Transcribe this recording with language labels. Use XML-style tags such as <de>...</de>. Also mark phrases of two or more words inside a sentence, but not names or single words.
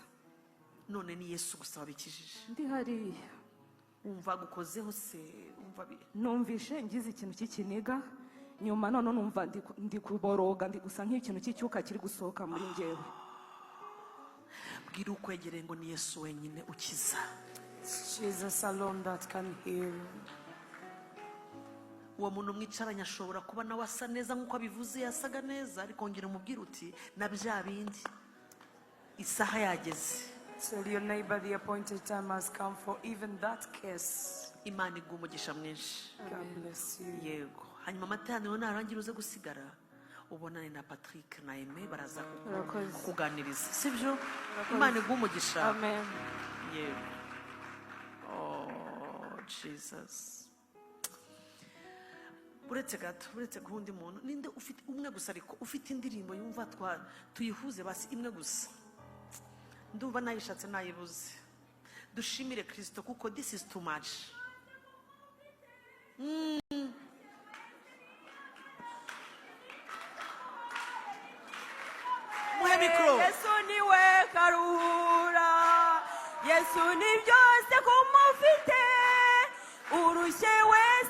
<rw>None ni Yesu gusa wabikijije. Ndi hariya. Umva gukozeho se, umva numvishe ngize ikintu cy'ikiniga, nyuma none numva ndi kuboroga, ndi gusa nk'ikintu cy'icyuka kiri gusohoka muri njyewe. Bwira ukwegereye ngo ni Yesu wenyine ukiza.</rw> <en>Jesus alone that can heal.</en> <rw>Uwo muntu mwicaranye ashobora kuba nawe asa neza nk'uko abivuze, yasaga neza, ariko ongera umubwire uti na bya bindi isaha yageze.</rw> <en>Tell your neighbor the appointed time has come for even that case.</en> <rw>Imana iguha umugisha mwinshi.</rw> <en>God bless you.</en> <rw>Yego. Hanyuma amateraniro narangira uze gusigara ubonane na Patrick na Aime baraza kukuganiriza sibyo? Imana iguha umugisha. Amen.</rw> <en>Yego. Oh Jesus.</en> <rw>Uretse gato, uretse guhundi muntu ninde ufite umwe gusa, ariko ufite indirimbo yumva tuyihuze basi imwe gusa. Ndumva nayishatse nayibuze. Dushimire Kristo kuko</rw> <en>this is too much.</en> <rw>Muhe mikro. Yesu niwe karura, Yesu ni byose kumufite, urushye we</rw>